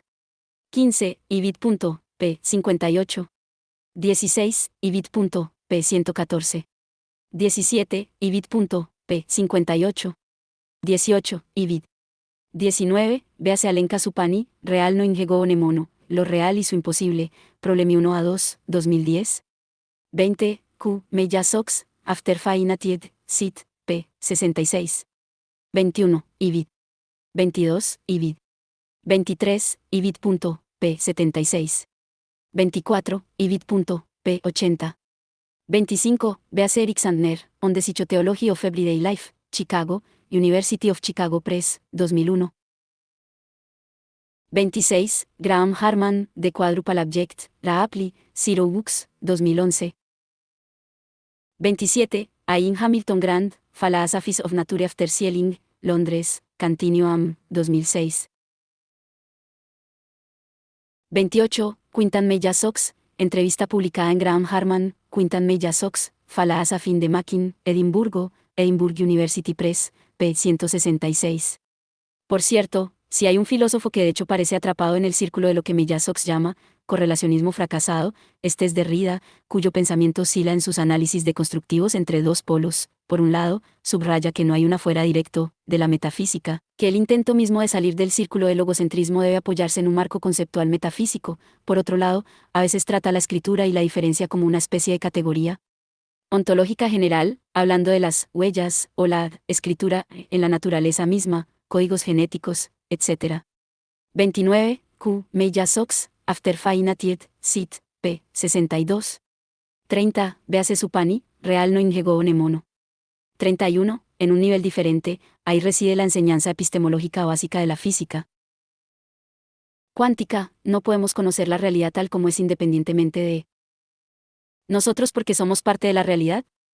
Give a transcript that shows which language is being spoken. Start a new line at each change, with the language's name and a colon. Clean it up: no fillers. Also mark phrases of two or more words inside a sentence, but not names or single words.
Spanish: 15. Ibid. p. 58. 16. Ibid. p. 114. 17. Ibid. p. 58. 18. Ibid. 19. Véase Alenka Supani, Real no ingego nemono, Lo real y su imposible, Problemi 1 a 2, 2010. 20. Q. Meya Sox, After Fainatied, Sit, p. 66. 21. Ibid. 22. Ibid. 23. Ibid. p. 76. 24. Ibid. p. 80. 25. Véase Eric Sandner, On the Psychotheology of Everyday Life, Chicago, University of Chicago Press, 2001. 26. Graham Harman, The Quadruple Object, La Appli, Zero Books, 2011. 27. Ian Hamilton Grant, Philosophies of Nature After Sealing, Londres, Continuum, 2006. 28. Quintan Meya Sox, entrevista publicada en Graham Harman, Quintan Meya Sox, Philosophy in the Making, Edimburgo, Edinburgh University Press, p. 166. Por cierto, si hay un filósofo que de hecho parece atrapado en el círculo de lo que Meya Sox llama correlacionismo fracasado, este es Derrida, cuyo pensamiento oscila en sus análisis deconstructivos entre dos polos. Por un lado, subraya que no hay un afuera directo de la metafísica, que el intento mismo de salir del círculo del logocentrismo debe apoyarse en un marco conceptual metafísico. Por otro lado, a veces trata la escritura y la diferencia como una especie de categoría ontológica general, hablando de las huellas o la escritura en la naturaleza misma, códigos genéticos, etc. 29. Q. Meya Sox, After Fainatied, Sit, p. 62. 30. Véase Supani, Real no ingego nemono. 31. En un nivel diferente, ahí reside la enseñanza epistemológica básica de la física cuántica. No podemos conocer la realidad tal como es independientemente de nosotros porque somos parte de la realidad.